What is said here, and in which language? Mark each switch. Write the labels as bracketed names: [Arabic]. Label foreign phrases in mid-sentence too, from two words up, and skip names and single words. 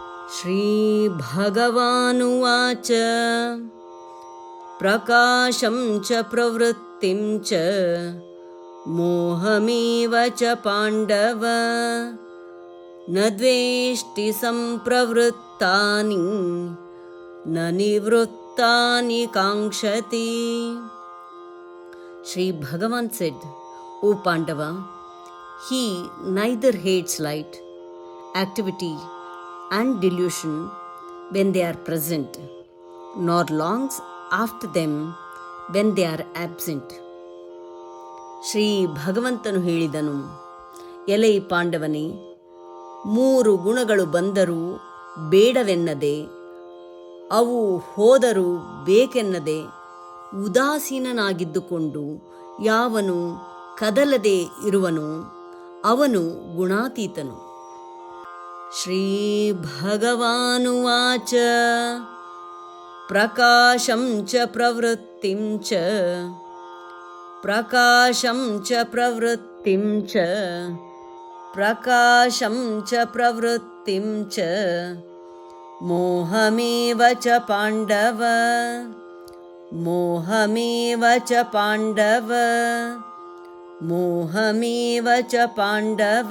[Sanskrit] श्रीभगवानुवाच प्रकाशं च प्रवृत्तिं च मोहमेव च पाण्डव न द्वेष्टि सम्प्रवृत्तानि न निवृत्तानि काङ्क्षति. [English] Sri Bhagavan said, O Pandava, he neither hates light, activity and delusion when they are present, nor longs after them when they are absent. [Kannada] ಶ್ರೀ ಭಗವಂತನು ಹೇಳಿದನು, ಎಲೈ ಪಾಂಡವನೇ, ಮೂರು ಗುಣಗಳು ಬಂದರೂ ಬೇಡವೆನ್ನದೆ, ಅವು ಹೋದರೂ ಬೇಕೆನ್ನದೆ ಉದಾಸೀನನಾಗಿದ್ದುಕೊಂಡು ಯಾವನು ಕದಲದೆ ಇರುವನೋ ಅವನು ಗುಣಾತೀತನು. [Sanskrit] श्री भगवानुवाच प्रकाशं च प्रवृत्तिं च प्रकाशं च प्रवृत्तिं च प्रकाशं च प्रवृत्तिं च मोहमेव च पांडव मोहमेव च पांडव मोहमेव च पांडव.